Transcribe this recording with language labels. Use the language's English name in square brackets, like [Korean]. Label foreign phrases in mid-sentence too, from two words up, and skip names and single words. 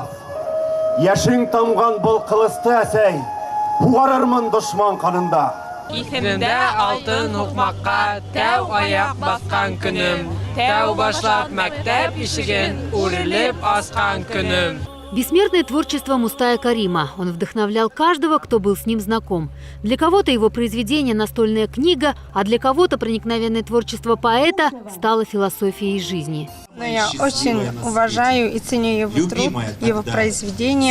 [Bashkir] Яшың тамган бұл кылысты әсәй, буарырмын дошман канында. Ихемдә алтын укмакка тәү аяк баскан көнем, тәү башлап мәктәп ишеген үрелеп аскан көнем. [Russian] Бессмертное творчество Мустая Карима. Он вдохновлял каждого, кто был с ним знаком. Для кого-то его произведение – настольная книга, а для кого-то проникновенное творчество поэта стало философией жизни. Но я очень уважаю и ценю его труд, его произведения.